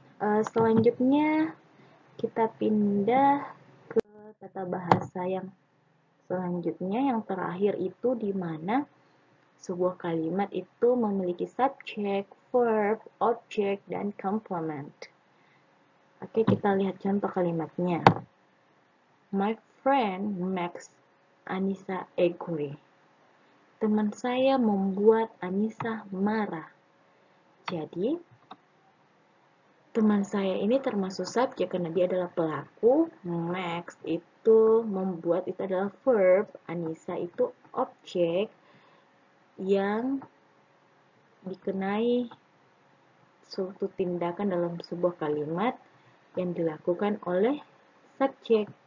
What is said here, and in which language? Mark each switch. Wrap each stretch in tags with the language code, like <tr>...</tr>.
<id>Selanjutnya kita pindah ke tata bahasa yang selanjutnya, yang terakhir itu di mana sebuah kalimat itu memiliki subject, verb, object, dan complement. Oke, kita lihat contoh kalimatnya.</id> <en>My friend makes Anissa angry.</en> <id>Teman saya membuat Anissa marah. Jadi, teman saya ini termasuk subjek karena dia adalah pelaku. Makes itu membuat, itu adalah verb. Anissa itu objek yang dikenai suatu tindakan dalam sebuah kalimat yang dilakukan oleh subjek.</id>